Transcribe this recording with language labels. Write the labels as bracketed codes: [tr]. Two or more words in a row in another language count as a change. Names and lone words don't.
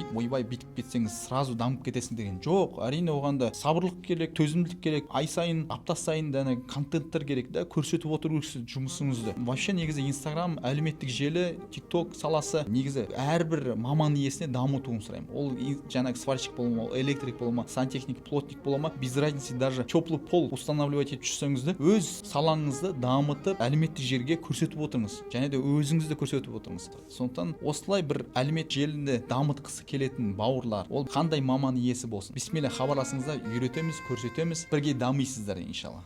[kk] Ойбай бүйтіп кетсеңіз сразу дамып кетесің деген жоқ. Әрине оған да сабырлық керек, төзімділік керек, ай сайын, апта сайын да контенттер керек да, көрсетіп отыру керексіз жұмысыңызды. Вообще негізі Инстаграм, әлеуметтік желі, TikTok саласы негізі әрбір маман иесіне дамытуын сұраймын. Ол жаңағы сварщик бола ма, электрик бола ма, сантехник, плотник бола ма, [ru] без разницы, даже теплый пол устанавливать [kk] етіп жүрсеңіз де, өз салаңызды дамытып, әлеуметтік жерге көрсетіп отырыңыз. Және де өзіңізді көрсетіп отырыңыз. Сондықтан осылай бір әлеуметтік желіні дамытқысы келетін бауырлар, ол қандай маман иесі болсын, бисмилля хабарласыңыздар, үйретеміз, көрсетеміз, бірге дамисыздар иншалла.